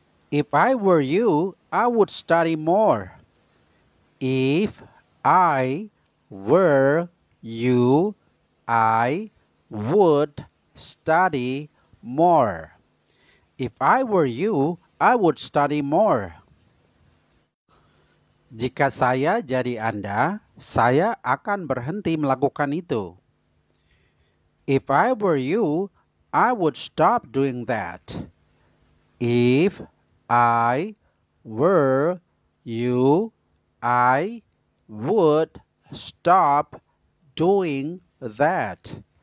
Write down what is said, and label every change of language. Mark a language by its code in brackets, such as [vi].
[en] If I were you, I would study more. If I were you, I would study more. If I were you, I would study more. [id] Jika saya jadi Anda, saya akan berhenti melakukan itu. [en] If I were you, I would stop doing that. If I were you, I would stop doing that.